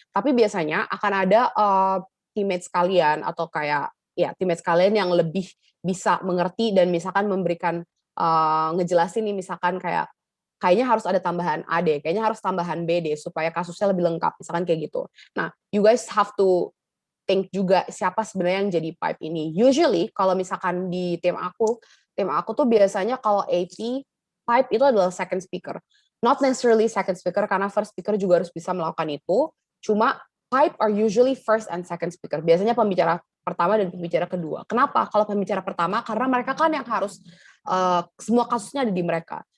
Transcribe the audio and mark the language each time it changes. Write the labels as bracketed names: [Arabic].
[Indonesian] Tapi biasanya akan ada teammates kalian atau kayak teammates kalian yang lebih bisa mengerti dan misalkan memberikan ngejelasin nih misalkan kayaknya harus ada tambahan A deh, kayaknya harus tambahan B deh supaya kasusnya lebih lengkap misalkan kayak gitu. Nah, [English] you guys have to think [Indonesian] juga siapa sebenarnya yang jadi pipe ini. Usually kalau misalkan di tim aku tuh biasanya kalau AP pipe itu adalah second speaker. [English] Not necessarily second speaker [Indonesian] karena first speaker juga harus bisa melakukan itu. Cuma [English] pipe are usually first and second speaker. [Indonesian] Biasanya pembicara pertama dan pembicara kedua. Kenapa? Kalau pembicara pertama karena mereka kan yang harus semua kasusnya ada di mereka.